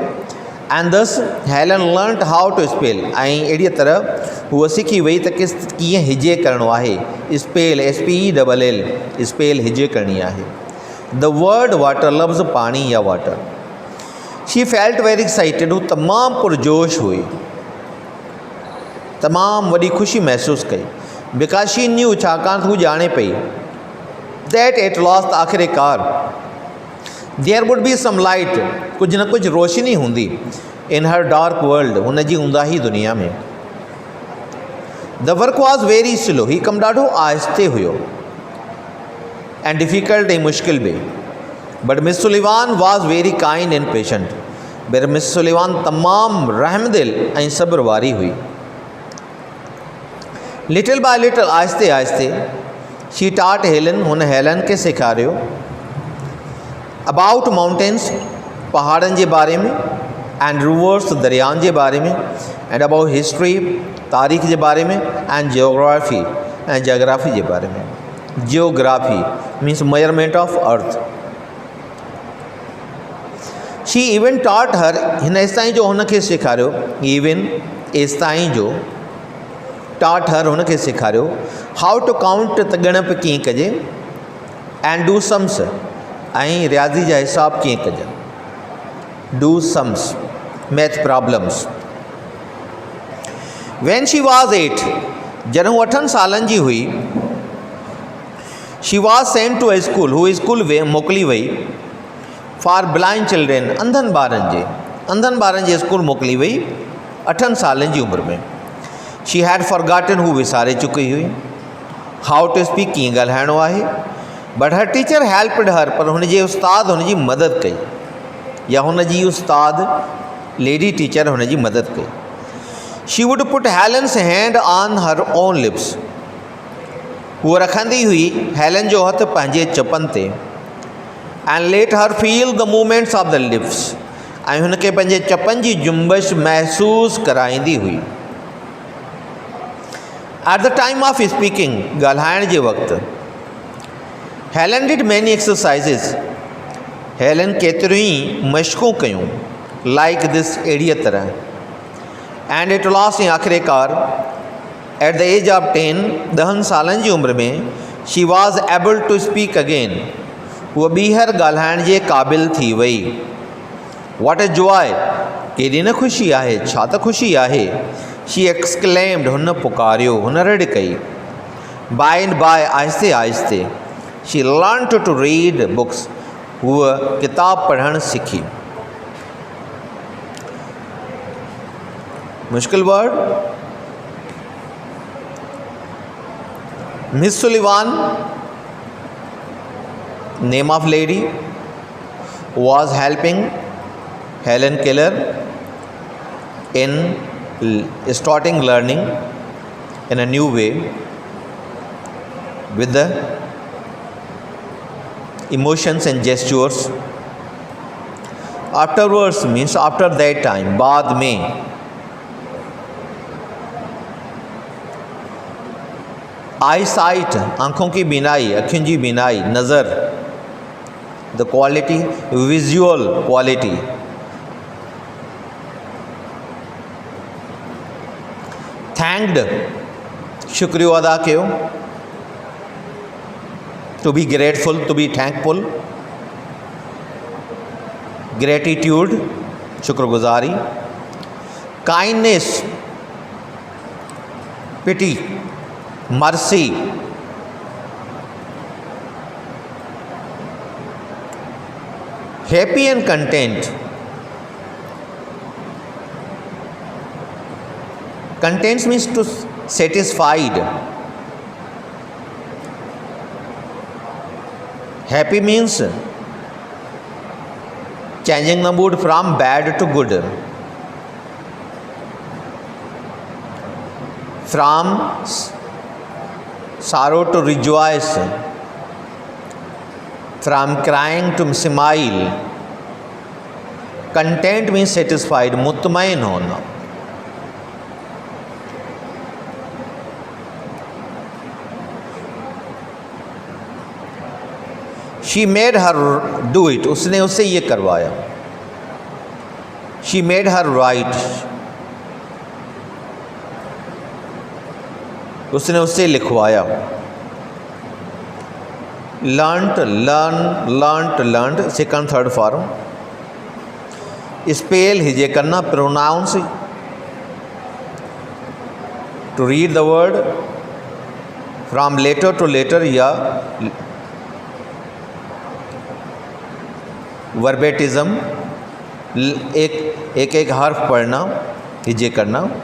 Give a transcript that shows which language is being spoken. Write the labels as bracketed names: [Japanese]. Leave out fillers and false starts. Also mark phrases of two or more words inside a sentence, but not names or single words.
[English] And thus Helen learned how to spell, [Sindhi] ऐं अहिड़ीअ तरह हूअ सिखी वई त कीअं हिजे करिणो आहे। स्पेल, SPELL, स्पेल हिजे करणी आहे। [English] the word water, [Sindhi] लफ़्ज़ पाणी या वाटर। [English] she felt very excited, [Sindhi] हू तमामु पुरजोश हुई, तमामु वॾी ख़ुशी महसूसु कई। [English] because she knew, [Sindhi] छाकाणि त हू ॼाणे पई। [English] that at last, [Sindhi] आख़िरकार। [English] there would be some light, [Sindhi] कुझु न कुझु रोशनी हूंदी। [English] in her dark world, [Sindhi] हुन जी ऊंदाही दुनिया में। [English] the work was very slow, [Sindhi] ही कमु ॾाढो आहिस्ते हुयो [English] and difficult, [Sindhi] ऐं मुश्किल बि। [English] but Miss Sullivan was very kind and patient, [Sindhi] पर मिस सुलिवान तमामु रहमदिल ऐं सब्र वारी हुई। [English] little by little, [Sindhi] आहिस्ते आहिस्ते। [English] she taught Helen, [Sindhi] हुन हेलन खे सेखारियो। [English] about mountains [Sindhi] पहाड़नि जे बारे में, [English] and rivers [Sindhi] दरियानि जे बारे में, [English] and about history [Sindhi] तारीख़ जे बारे में, [English] and geography [Sindhi] ऐं जोग्राफी जे बारे में। [English] geography means measurement of earth. she even taught her, [Sindhi] हिन एसिताईं जो हुनखे सेखारियो, इवन एसिताईं जो [English] taught her [Sindhi] हुनखे सेखारियो, [English] how to count [Sindhi] त ॻणप कीअं कजे, [English] and do sums [Sindhi] ऐं रियाज़ी जा हिसाब कीअं कजनि, [English] do sums math problems. when she was 8, [Sindhi] जॾहिं हू 8 सालनि जी हुई, [English] she was sent to a school, [Sindhi] हू स्कूल मोकिली वई, [English] for blind children, [Sindhi] अंधनि ॿारनि जे स्कूल मोकिली वई 8 सालनि जी उमिरि में। [English] she had forgotten, [Sindhi] हू विसारे चुकी हुई, [English] how to speak, [Sindhi] कीअं ॻाल्हाइणो आहे, [English] but her teacher helped her, [Sindhi] पर हुनजे उस्ताद हुनजी मदद कई, या हुनजी उस्ताद [English] lady teacher [Sindhi] हुनजी मदद कई। [English] she would put Helen's hand on her own lips, [Sindhi] हूअ रखंदी हुई हेलन जो हथु पंहिंजे चपनि ते, [English] and let her feel the movements of the lips, [Sindhi] ऐं हुनखे पंहिंजे चपनि जी जुंबश महसूसु कराईंदी हुई। [English] at the time of speaking, [Sindhi] ॻाल्हाइण जे वक़्तु, [English] Helen did many exercises, [Sindhi] हेलन केतिरियूं ई मश्क़ूं कयूं, [English] like this, [Sindhi] अहिड़ीअ तरह, [English] and at last, [Sindhi] ऐं आख़िरकार, [English] at the age of 10, [Sindhi] 10 सालनि जी उमिरि में, [English] she was able to speak again, [Sindhi] हूअ ॿीहर ॻाल्हाइण जे क़ाबिल थी वई। [English] what a joy, [Sindhi] केॾी न ख़ुशी आहे, छा त ख़ुशी आहे, [English] she exclaimed, [Sindhi] हुन पुकारियो, हुन रड़ कई। [English] by and by, [Sindhi] आहिस्ते आहिस्ते, [English] she learn to read books, [Sindhi] हूअ किताब पढ़णु सिखी। मुश्किल वर्ड, मिस सुलिवान, [English] name of lady, was helping Helen Keller in starting learning in a new way with the emotions and gestures. Afterwards means after that time, [Hindi] बाद में, [English] eye sight, [Hindi] आँखों की बीनाई, [Sindhi] अखियुनि जी बीनाई, [English] नज़र, the quality, visual quality. [Sindhi] थैंक्ड, शुक्रियो अदा कयो, [English] to be grateful, to be thankful, gratitude, [Sindhi] शुक्रगुजारी। [English] kindness, pity, mercy. happy and content, content means to satisfied, happy means changing the mood from bad to good, from sorrow to rejoice, from crying to smile. Content means satisfied, [Hindi] मुतमईन होना। [English] She made her do it, [Hindi] उसने उससे ये करवाया। [English] She made her write, [Hindi] उसने उससे लिखवाया। [English] Learnt, learnt, second third form। [Hindi] Spell हिजे करना, [English] pronounce, to read the word from letter to letter या वर्बेटिज़म, [Hindi] एक एक हर्फ पढ़ना, हिजे करना।